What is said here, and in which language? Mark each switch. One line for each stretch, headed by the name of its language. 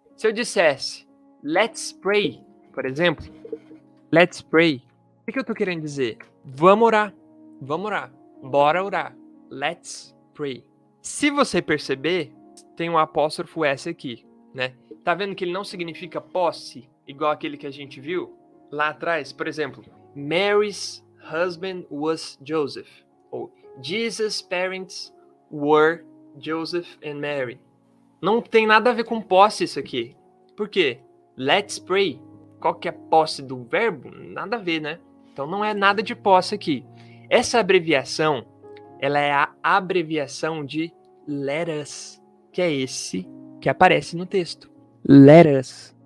Portuguese: Se eu dissesse, let's pray, por exemplo, let's pray, o que eu tô querendo dizer? Vamos orar, bora orar, let's pray. Se você perceber, tem um apóstrofo S aqui, né? Tá vendo que ele não significa posse, igual aquele que a gente viu lá atrás? Por exemplo,
English: Mary's husband was Joseph. Ou Jesus' parents were Joseph and Mary.
Portuguese: Não tem nada a ver com posse isso aqui. Por quê? Let's pray. Qual que é a posse do verbo? Nada a ver, né? Então não é nada de posse aqui. Essa abreviação, ela é a abreviação de let us, que é esse que aparece no texto. Let us.